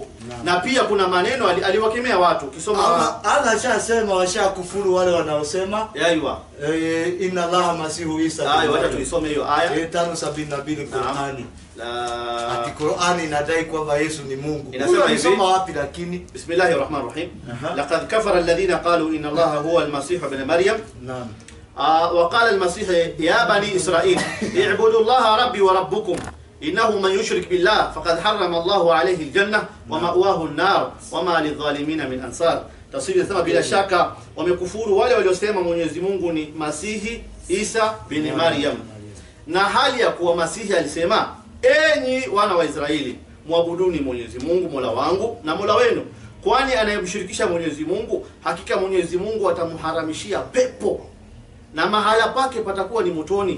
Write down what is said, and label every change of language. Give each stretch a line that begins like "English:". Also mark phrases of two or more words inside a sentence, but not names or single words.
Swahili: Na pia kuna maneno aliwakemea watu. Ukisoma Allah ashasema washakufuru wale wanaosema yaiwa
Arabic: إن الله مسيح عيسى.
Swahili: Ayo, wacha tuisome hiyo aya 572 Qur'ani. Ati Qur'ani inadai kwamba Yesu ni Mungu. Inasema hivi, soma wapi lakini?
Arabic: بسم الله الرحمن الرحيم. لقد كفر الذين قالوا إن الله هو المسيح ابن مريم. Naam. وقال المسيح يا بني إسرائيل اعبدوا الله ربي وربكم إنه من يشرك بالله فقد حرم الله عليه الجنة ومأواه النار وما للظالمين من أنصار.
Swahili: Tafsiri inasema bila shaka wamekufuru wale waliosema Mwenyezi Mungu ni Masihi Isa bin Maryam. Na hali ya kuwa Masihi alisema, enyi wana wa Israeli, muabuduni Mwenyezi Mungu Mola wangu na Mola wenu, kwani anayemshirikisha Mwenyezi Mungu hakika Mwenyezi Mungu atamharamishia pepo na mahala pake patakuwa ni motoni.